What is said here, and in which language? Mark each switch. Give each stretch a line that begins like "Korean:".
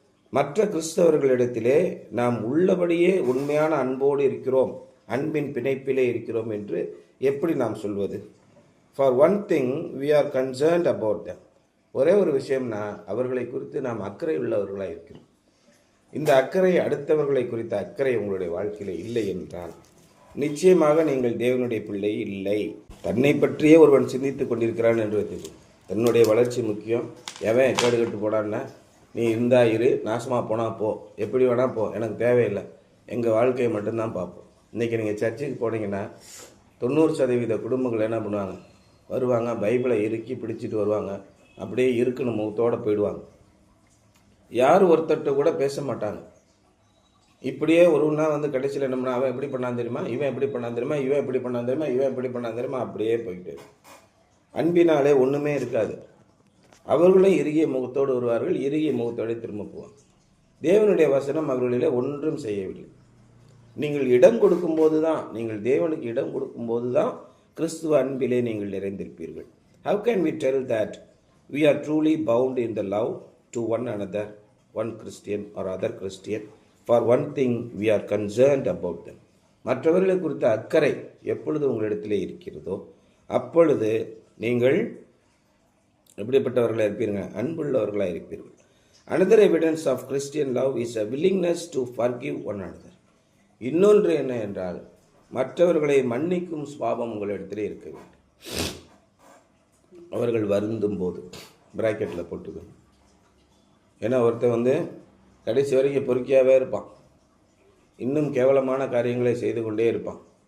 Tamil: மற்ற கிறிஸ்தவர்களிடத்திலே நாம் உள்ளபடியே உண்மையான அன்போடு இருக்கிறோம், அன்பின் பிணைப்பிலே இருக்கிறோம் என்று எப்படி நாம் சொல்வது?
English: For one thing, we are concerned about them.
Tamil: ஒரே ஒரு விஷயம்னா, அவர்களை குறித்து நாம் அக்கறை உள்ளவர்களாக இருக்கிறோம். இந்த அக்கறை, அடுத்தவர்களை குறித்த அக்கறை உங்களுடைய வாழ்க்கையில் இல்லை என்றால் நிச்சயமாக நீங்கள் தேவனுடைய பிள்ளை இல்லை. தன்னை பற்றியே ஒருவன் சிந்தித்து கொண்டிருக்கிறான் என்று வைத்துக்கொள். தன்னுடைய வளர்ச்சி முக்கியம். எவன் கேடு கட்டு போடான்னா, நீ இருந்தா இரு, நாசமாக போனால் போ, எப்படி வேணால் போ, எனக்கு தேவையில்லை, எங்கள் வாழ்க்கையை மட்டும்தான் பார்ப்போம். இன்றைக்கி நீங்கள் சர்ச்சுக்கு போனீங்கன்னா 90% குடும்பங்கள் என்ன பண்ணுவாங்க? வருவாங்க, பைபிளை இறுக்கி பிடிச்சிட்டு வருவாங்க, அப்படியே இருக்குன்னு முகத்தோடு போயிடுவாங்க. யார் ஒருத்தட்ட கூட பேச மாட்டாங்க. இப்படியே ஒருவனா வந்து கடைசியில் என்ன பண்ணா, அவன் எப்படி பண்ணான் தெரியுமா, இவன் எப்படி பண்ணான் தெரியுமா, இவன் எப்படி பண்ணான் தெரியுமா, இவன் எப்படி பண்ணான் தெரியுமா, அப்படியே போயிட்டு அன்பினாலே ஒன்றுமே இருக்காது. அவர்களும் இறுகிய முகத்தோடு வருவார்கள், இறுகிய முகத்தோடு திரும்ப போவாங்க. தேவனுடைய வசனம் அவர்களிலே ஒன்றும் செய்யவில்லை. நீங்கள் இடம் கொடுக்கும்போது தான், நீங்கள் தேவனுக்கு இடம் கொடுக்கும்போது தான் கிறிஸ்துவ அன்பிலே நீங்கள் நிறைந்திருப்பீர்கள்.
English: How can we tell that we are truly bound in the love to one another, one Christian or other Christian? For one thing, we are concerned about them.
Tamil: மற்றவர்களை குறித்த அக்கறை எப்பொழுது உங்களிடத்திலே இருக்கிறதோ அப்பொழுது நீங்கள் எப்படிப்பட்டவர்களாக இருப்பீர்கள்? அன்புள்ளவர்களாக இருப்பீர்கள்.
English: Another evidence of Christian love is a willingness to forgive one another.
Tamil: இன்னொன்று என்ன என்றால், மற்றவர்களை மன்னிக்கும் சுபாவம் உங்களிடத்திலே இருக்க வேண்டும். அவர்கள் வருந்தும் போது பிராக்கெட்டில் போட்டுக்கணும். ஏன்னா ஒருத்தர் வந்து கடைசி வரைக்கும் பொறுக்கியாகவே இருப்பான், இன்னும் கேவலமான காரியங்களை செய்து கொண்டே இருப்பான்.